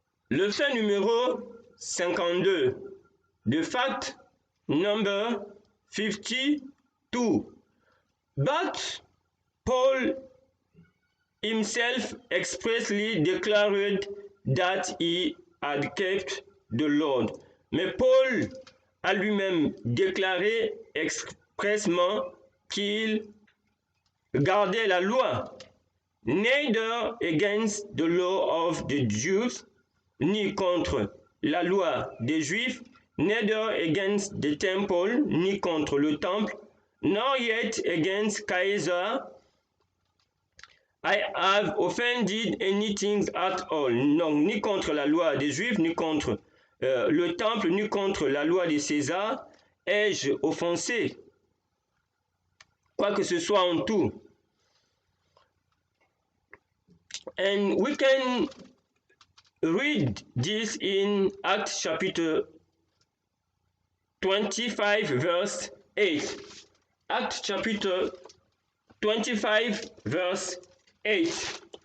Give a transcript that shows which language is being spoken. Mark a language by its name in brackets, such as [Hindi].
[French] Le fait numéro 52, [English] the fact number 52. But Paul himself expressly declared that he had kept the Lord. [French] Mais Paul a lui-même déclaré expressement qu'il gardait la loi, [English] neither against the law of the Jews, [French] ni contre la loi des Juifs, [English] neither against the temple, [French] ni contre le temple, [English] nor yet against Caesar I have offended anything at all. [French] Non, ni contre la loi des Juifs, ni contre le temple, ni contre la loi de César, ai-je offensé, quoi que ce soit en tout. [English] And we can read this in Acts chapter 25 verse 8. Acts chapter 25 verse 8.